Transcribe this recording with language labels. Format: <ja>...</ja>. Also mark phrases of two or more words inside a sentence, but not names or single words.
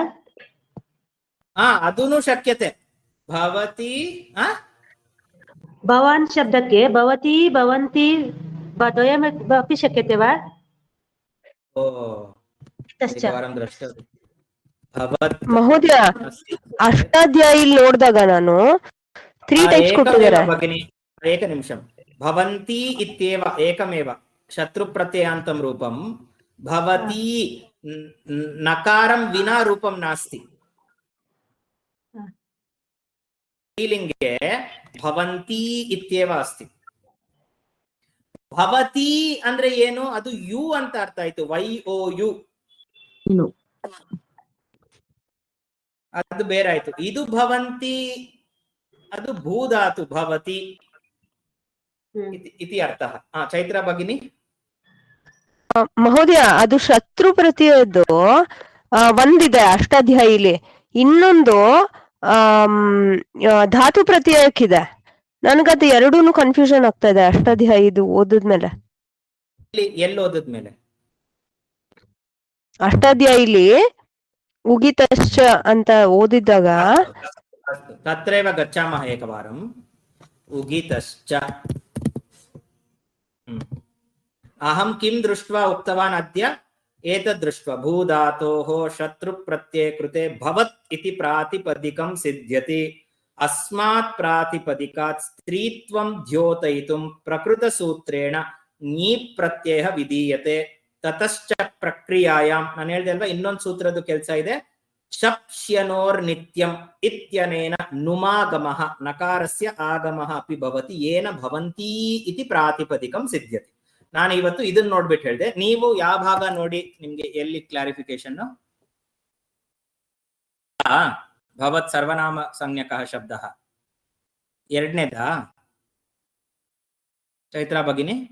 <sa>अधुनु शक्यते। भवती भवान् शब्दಕ್ಕೆ भवती भवन्ति द्वयमपि शक्यते वा? एकवारं द्रष्टव्यं। भवत्</sa> <kn>ಮಹೋದಯ, ಅಷ್ಟಾಧ್ಯಾಯಿಲ್ ನೋಡಿದಾಗ ನಾನು 3 ಟೈಪ್ಸ್ ಕೊಟ್ಟಿದ್ದಾರೆ.</kn> <sa>भगिनी एकनिमिषं। भवन्ति इत्येव एकमेव शत्रुप्रत्ययान्तं रूपं। भवती नकारं विना रूपं नास्ति। स्त्रीलिङ्गे भवन्ति इत्येव अस्ति।</sa> <kn>भवती ಅಂದ್ರೆ ಏನು? ಅದು ಯು ಅಂತ ಅರ್ಥ ಆಯ್ತು. YOU ಅದು ಬೇರೆ ಆಯ್ತು. ಇದು ಭವಂತಿ ಅದು ಭೂಧಾತು</kn> <sa>ಭವತಿ ಇತಿ ಅರ್ಥಃ. ಚೈತ್ರ ಭಗಿನಿ.</sa> <kn>ಮಹೋದಯ, ಅದು ಶತ್ರು ಪ್ರತ್ಯಯದ್ದು ಒಂದಿದೆ ಅಷ್ಟಾಧ್ಯಾಯಿಲಿ, ಇನ್ನೊಂದು ಧಾತು ಪ್ರತ್ಯಯಕ್ಕಿದೆ. ನನ್ಗದು ಎರಡೂನು ಕನ್ಫ್ಯೂಷನ್ ಆಗ್ತಾ ಇದೆ ಅಷ್ಟಾಧ್ಯಾಯಿದು ಓದಿದ್ಮೇಲೆ. ಎಲ್ಲಿ ಓದಿದ್ಮೇಲೆ? ಅಷ್ಟಾಧ್ಯಾಯಿಲಿ ಉಗಿತಶ್ಚ ಅಂತ ಓದಿದ್ದಾಗ</kn> <sa>ತತ್ರೈವ ಗಚ್ಚಾಮಃ ಏಕವಾರಂ. ಉಗಿತಶ್ಚ ಅಹಂ ಕಿಂ ದೃಷ್ಟ್ವಾ ಉಕ್ತವಾನ್ ಅದ್ಯ ಏತದ್ ದೃಷ್ಟ್ವಾ ಭೂಧಾತೋಃ ಶತ್ರು ಪ್ರತ್ಯಯ ಕೃತೆ ಭವತ್ ಇತಿ ಪ್ರಾತಿಪದಿಕಂ ಸಿದ್ಧ್ಯತಿ. ಅಸ್ಮಾತ್ ಪ್ರಾತಿಪದಿಕಾತ್ ಸ್ತ್ರೀತ್ವಂ ದ್ಯೋತಯಿತುಂ ಪ್ರಕೃತ ಸೂತ್ರೇಣ ನೀಪ್ ಪ್ರತ್ಯಯ ವಿಧೀಯತೆ. ತತಶ್ಚ ಪ್ರಕ್ರಿಯಾಯಾಂ,</sa> <kn>ನಾನು ಹೇಳಿದೆ ಅಲ್ವಾ ಇನ್ನೊಂದು ಸೂತ್ರದ ಕೆಲಸ ಇದೆ.</kn> <sa>ಶಪ್ಷ್ಯನೋರ್ ನಿತ್ಯಂ ಇತ್ಯನೇನ ನುಮಾಗಮಃ ನಕಾರಸ್ಯ ಆಗಮಃ ಅಪಿ ಭವತಿ ಯೇನ ಭವಂತಿ ಇತಿ ಪ್ರಾತಿಪದಿಕಂ ಸಿದ್ಧ್ಯತೆ.</sa> <kn>ನಾನು ಇವತ್ತು ಇದನ್ನ ನೋಡ್ಬಿಟ್ಟು ಹೇಳಿದೆ. ನೀವು ಯಾವ ಭಾಗ ನೋಡಿ ನಿಮ್ಗೆ ಎಲ್ಲಿ ಕ್ಲಾರಿಫಿಕೇಶನ್?</kn> <sa>ಭವತ್ ಸರ್ವನಾಮ ಸಂಜ್ಞಕಃ ಶಬ್ದಃ</sa> <kn>ಎರಡನೇದಾ?</kn> <sa>ಚೈತ್ರಾ ಭಗಿನಿ</sa>